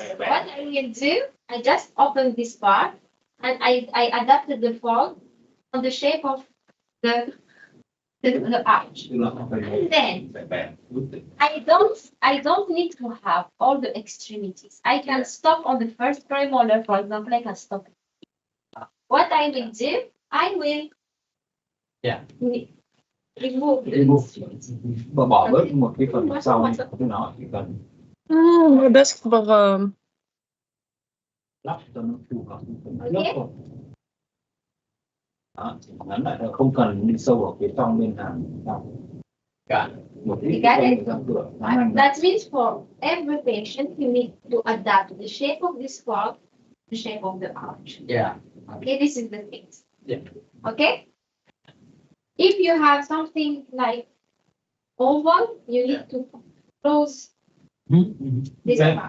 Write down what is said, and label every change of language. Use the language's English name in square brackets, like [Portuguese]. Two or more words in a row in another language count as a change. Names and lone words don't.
[English] What I will do, I just open this part and I adapted the fork on the shape of the arch. And then I don't need to have all the extremities. I can stop on the first premolar, for example, I can stop. What I will do, I will remove [Vietnamese] Và bỏ bớt một cái phần sau này của nó chỉ cần بس بغى lắp cho nó phù hợp. [English] Okay. [Vietnamese] Đó, ngắn lại là không cần đi sâu ở phía trong bên hàm. Một ít cửa. [English] That means for every patient, you need to adapt the shape of this fork, the shape of the arch. Yeah. Okay, this is the thing. Yeah. Okay. If you have something like oval, you need to close this part.